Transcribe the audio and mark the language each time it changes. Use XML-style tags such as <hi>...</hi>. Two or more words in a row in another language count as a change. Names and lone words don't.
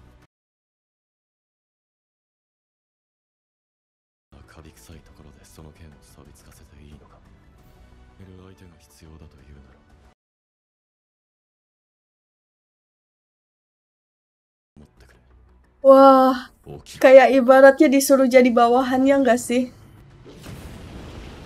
<ja>カビ臭いところでその剣を錆びつかせていいのか。いる相手が必要だというなら。持ってくれ。</ja> <id>Wah, kayak ibaratnya disuruh jadi bawahannya nggak sih?</id>